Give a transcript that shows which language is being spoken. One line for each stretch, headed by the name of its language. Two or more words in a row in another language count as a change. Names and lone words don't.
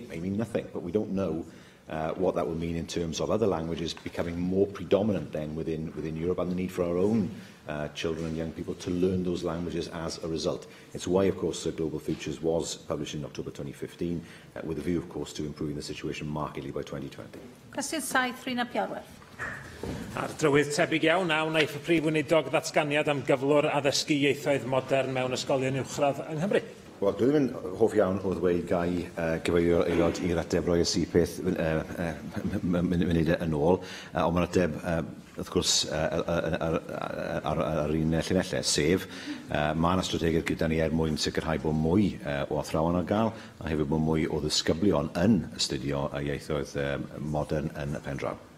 English: It may mean nothing, but we don't know what that will mean in terms of other languages becoming more predominant then within Europe, and the need for our own children and young people to learn those languages as a result. It's why, of course, Global Futures was published in October 2015, with a view, of course, to improving the situation markedly by 2020.
Welsh: Cwestiwn saith, Rhina Piarwerth. Ar drywydd tebyg iawn, a wnaeth y prif weinidog ddatganiad am gyflwr addysgu ieithoedd modern mewn ysgolion uwchradd yng Nghymru. Wel, dwi ddim yn hoff iawn o ddweud gai gyfeirio'r aelod i'r ateb roi y sypeth munud yn ôl, ond mae'r ateb, wrth gwrs, ar un llinellau, sef, mae yna strategaeth gyda ni mwyn sicrhau bod mwy o athrawon ar gael, a hefyd bod mwy o ddisgyblion yn astudio ieithoedd modern yn y pen draw.